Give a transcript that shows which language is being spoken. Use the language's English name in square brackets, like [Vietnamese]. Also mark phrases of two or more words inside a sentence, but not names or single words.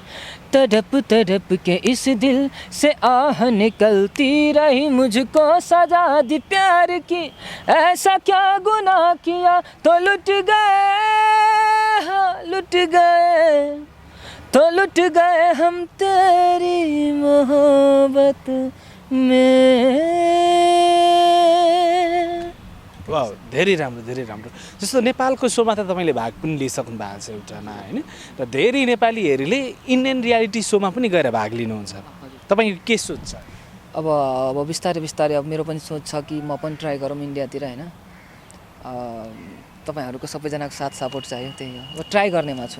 [Hindi] तड़प तड़प के इस दिल से आह निकलती रही, मुझको सजा दी प्यार की, ऐसा क्या गुनाह किया तो लुट गए, हाँ लुट गए, तो लुट गए हम तेरी मोहब्बत में। वाह, [Nepali] धेरै राम्रो, धेरै राम्रो। जस्तो नेपालको सोमा त तपाईँले भाग पनि लिइसक्नु भएको छ एउटामा होइन, र धेरै नेपालीहरूले [English] Indian reality [Nepali] सोमा पनि गएर भाग लिनुहुन्छ, तपाईँको के सोच छ? अब बिस्तारै अब मेरो पनि सोच छ कि म पनि ट्राई गरौँ इन्डियातिर होइन। तपाईँहरूको सबैजनाको साथ सपोर्ट चाहियो, त्यही हो, अब ट्राई गर्नेमा छु।